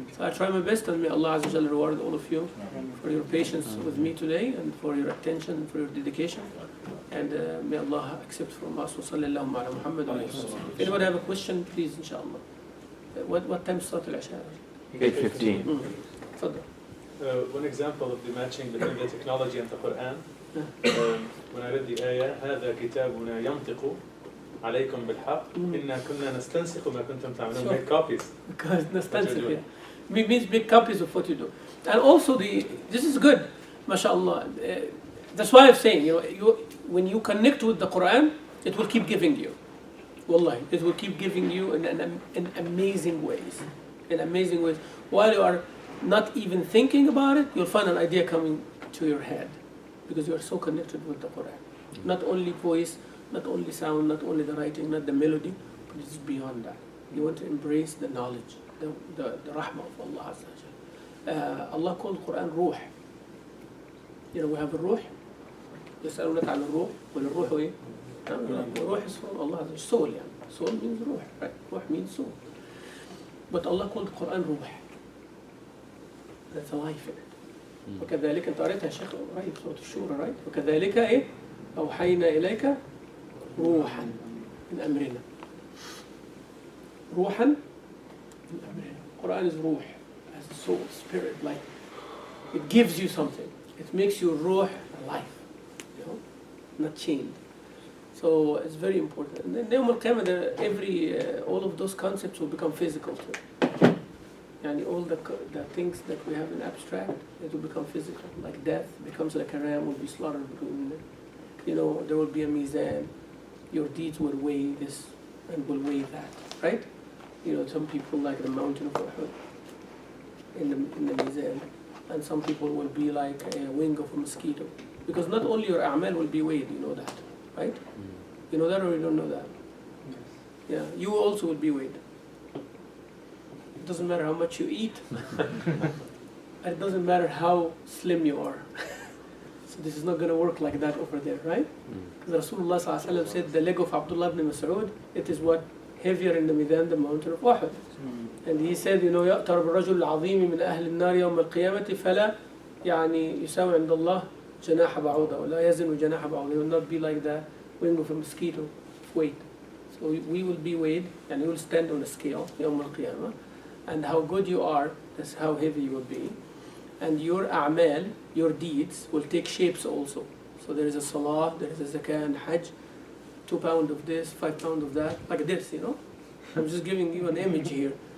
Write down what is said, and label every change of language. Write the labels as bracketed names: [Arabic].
[English] So I try my best, and may Allah Azza wa Jalla reward all of you for your patience with me today, and for your attention, and for your dedication. And may Allah accept from us. Wa sallallahu ala Muhammad wa alayhi wa sallam. If anyone have a question, please, inshallah. What time start al-Isha? 8:15. Fadl. One example of the matching between the technology and the Qur'an. When I read the ayah, [Arabic] هذا كتابنا ينطق عليكم بالحق إنا كنا نستنسخ ما كنتم تعملون. [English] Make copies. Because nastansik, yeah. Means make copies of what you do. And also this is good, mashallah. That's why I'm saying, when you connect with the Quran, it will keep giving you. Wallahi, it will keep giving you in amazing ways. In amazing ways. While you are not even thinking about it, you'll find an idea coming to your head, because you are so connected with the Quran. Not only voice, not only sound, not only the writing, not the melody, but it's beyond that. You want to embrace the knowledge, the rahmah of Allah Azza wa Jalla. Allah called Quran Ruh. We have a Ruh. [Arabic] يسألونك عن الروح والروح إيه؟ الروح [English] is from Allah, soul [Arabic] يعني. [English] Soul means Ruh, right? Ruh means soul. But Allah called Quran Ruh. That's a life in it. [Arabic] وكذلك أنت قريتها يا شيخ قريب سورة الشورى, right? وكذلك إيه؟ أوحينا إليك روحا من أمرنا. روحا من أمرنا. [English] Quran is Ruh, as a soul, spirit, like it gives you something. It makes your Ruh alive. Not chained. So it's very important. And then Yawm al-Qiyamah, all of those concepts will become physical too. And all the things that we have in abstract, it will become physical. Like death becomes like a ram will be slaughtered. There will be a mizan. Your deeds will weigh this and will weigh that, right? Some people like the mountain of Uhud in the mizan, and some people will be like a wing of a mosquito. Because not only your a'mal will be weighed, you know that, right? You know that, or you don't know that? Yeah, you also will be weighed. It doesn't matter how much you eat. And it doesn't matter how slim you are. So this is not going to work like that over there, right? Because Rasulullah ﷺ said the leg of Abdullah ibn Mas'ud, it is what? Heavier in the Midan, the mountain of Uhud. And he said, [Arabic] يأتر بالرجل العظيم من أهل النار يوم القيامة فلا يساوي عند الله جناح بعوضة ولا يزن جناح بعوضة. [English] It will not be like the wing of a mosquito of weight. So we will be weighed, and you will stand on a scale يوم القيامة, and how good you are, that's how heavy you will be. And your a'mal, your deeds, will take shapes also. So there is a salah, there is a zakah and hajj, 2 pounds of this, 5 pounds of that, like this, I'm just giving you an image here.